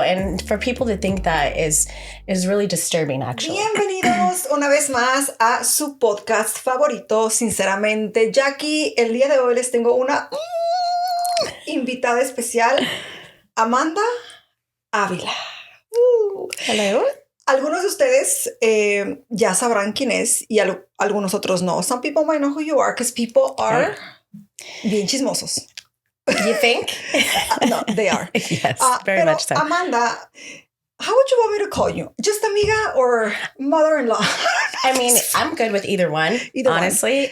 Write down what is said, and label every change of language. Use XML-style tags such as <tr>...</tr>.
<en>And for people to think that is really disturbing, actually.</en> <es>Bienvenidos una vez más a su podcast favorito, Sinceramente. Jackie, el día de hoy les tengo una invitada especial, Amanda Ávila.</es> <en>Hello.</en> <es>Algunos de ustedes ya sabrán quién es y algunos otros no.</es> <en>Some people might know who you are because people are</en> <es>bien chismosos.</es> <en>You think? No, they are. Yes, very much so. Amanda, how would you want me to call you? Just amiga or mother-in-law? I mean, I'm good with either one, honestly.</en>